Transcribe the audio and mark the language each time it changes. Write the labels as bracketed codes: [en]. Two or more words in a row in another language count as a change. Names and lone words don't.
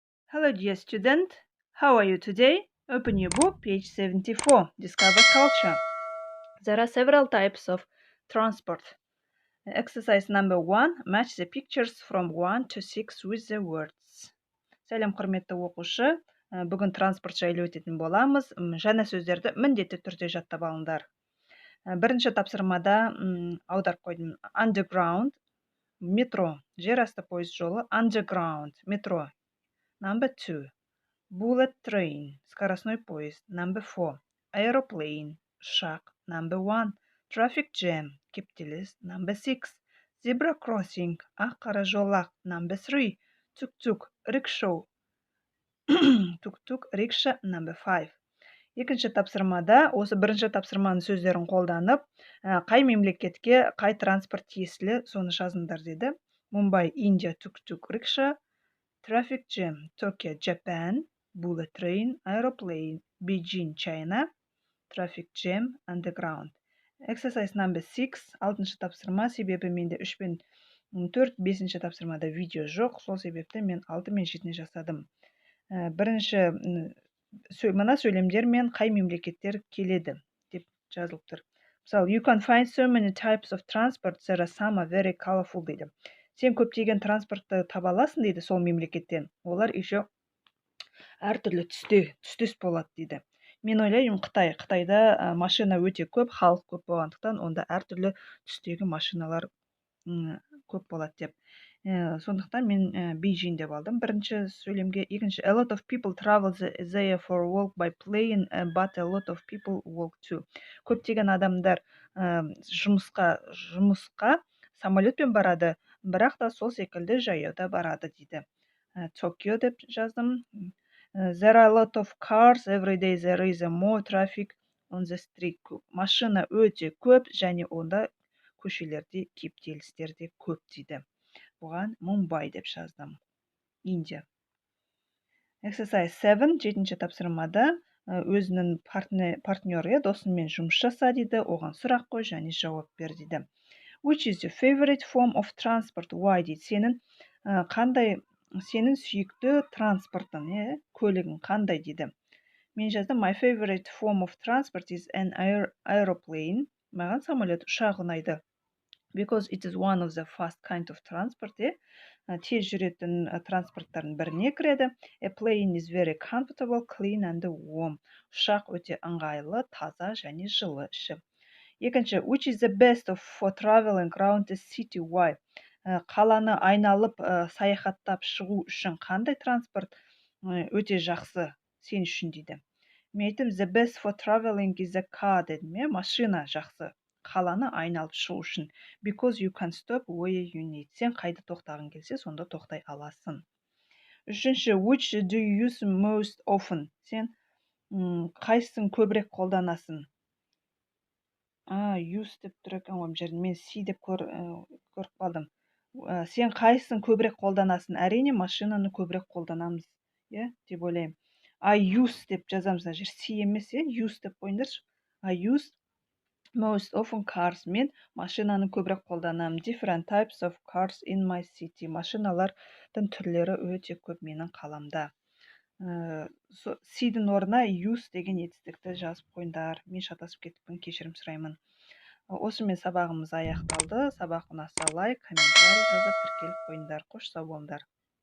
[en] Hello, dear student. How are you today? Open your book, page 74. Discover culture. There are several types of transport. Exercise number 1. Match the pictures from 1 to 6 with the words. [kk] Сәлем, құрметті оқушы. Бүгін транспорт жайлы өтетін боламыз. Жаңа сөздерді міндетті түрде жаттап алыңдар. Бірінші тапсырмада аударып қойдым. Underground, метро, жер асты пойыз жолы. [en] Underground, метро. Number 2. Bullet train, [ru] скоростной поезд. [en] Number 4. Aeroplane, ұшақ. Number 1. Traffic jam, кептеліс. Number 6. Zebra crossing, [kk] ақ қара жолақ. [en] Number 3. Tuk-tuk, rickshaw. Tuk-tuk, рикша. Number 5. [kk] Екінші тапсырмада осы бірінші тапсырманың сөздерін қолданып, қай мемлекетке қай транспорт тиесілі соны жазыңдар деді. Мумбай, Индия, [en] tuk-tuk, rickshaw. Traffic jam, Tokyo, Japan. Bullet train, aeroplane, Beijing, China. Traffic jam, underground. Exercise number 6. [kk] 6-шы тапсырма, себебі менде 3 пен 4, 5-ші тапсырмада видео жоқ. Сол себепті мен 6 мен 7-ні жасадым. Бірінші мына сөйлемдермен қай мемлекеттер келеді деп жазылып тұр. Мысалы, [en] you can find so many types of transport, there are some are very colorful дейді. [kk] Сен көптеген транспортты таба аласың дейді сол мемлекеттен. Олар еще әртүрлі түстес болады дейді. Мен ойлаймын, Қытайда машина өте көп, халық көп болғандықтан, онда әртүрлі түстегі машиналар көп болады деп. Сондықтан мен Beijing деп алдым. Бірінші сөйлемге. Екінші, [en] a lot of people travel there for work by plane, but a lot of people walk too. [kk] Көптеген адамдар жұмысқа самолетпен барады, бірақ та сол секілді жаяуда барады дейді. Tokyo деп жаздым. [en] There are a lot of cars, every day there is more traffic on the street. [kk] Машина өте көп, және онда көшелерде кептелістер де көп дейді. Бұған Мумбай деп жаздым. Индия. Exercise 7, 7-ші тапсырмада өзінің партнері, досымен жұмыс жаса дейді, оған сұрақ қой және жауап бер дейді. [en] Which is your favorite form of transport? [kk] Why дейді. Сенің сүйікті транспортың, көлігің қандай дейді. Мен жаздым, [en] my favorite form of transport is an aeroplane. [kk] Маған самолет, ұшақ ұнайды. [en] Because it is one of the fast kind of transport. [kk] Тез жүретін транспорттардың біріне кіреді. [en] A plane is very comfortable, clean and warm. [kk] Ұшақ өте ыңғайлы, таза және жылы іші. Екінші, [en] which is the best for traveling around the city? Why? [kk] Қаланы айналып саяхаттап шығу үшін қандай транспорт өте жақсы сен үшін дейді. Мен айттым, [en] the best for traveling is a car дедім. [kk] Машина жақсы қаланы айналып шығу үшін. [en] Because you can stop where you need. [kk] Сен қайда тоқтағың келсе, сонда тоқтай аласың. Үшінші, [en] which do you use most often? [kk] Сен қайсысын көбірек қолданасың? Use деп тұр екен ғой, жерін мен C деп көріп қалдым. Сен қайсысын көбірек қолданасың? Әрине, машинаны көбірек қолданамыз, деп ойлаймын. [en] I use [kk] деп жазамыз, жер C емес, use деп қойыңдаршы. [en] I use most often cars. [kk] Мен машинаны көбірек қолданамын. [en] Different types of cars in my city. [kk] Машиналардың түрлері өте көп менің қаламда. C-дің орнына use деген етістікті жазып қойыңдар. Мен шатасып кетіппін, кешірім сұраймын. Осымен сабағымыз аяқталды. Сабақ ұнаса лайк, комментарий жазып тіркеліп қойыңдар. Қош сау болыңдар.